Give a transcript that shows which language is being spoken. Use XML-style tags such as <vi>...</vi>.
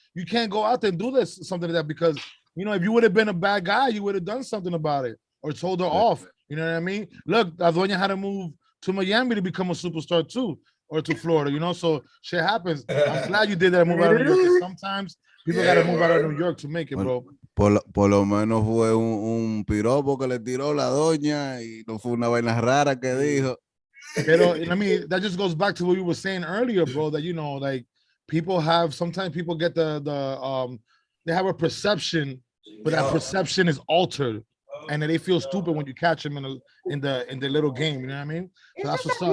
<en>You can't go out there and do something like that because, you know, if you would have been a bad guy, you would have done something about it or told her off. You know what I mean? Look, La Dueña had to move to Miami to become a superstar too, or to Florida, you know? So shit happens. I'm glad you did that, move out of New York. Sometimes people got to move out of New York to make it, bro.</en> <es>Por lo menos fue un piropo que le tiró la doña y no fue una vaina rara que dijo. Pero,</es> <en>I mean, that just goes back to what you were saying earlier, bro, that, you know, like sometimes people get they have a perception, but that perception is altered. And then they feel stupid when you catch them in the little game. You know what I mean? So that's what's up.</en>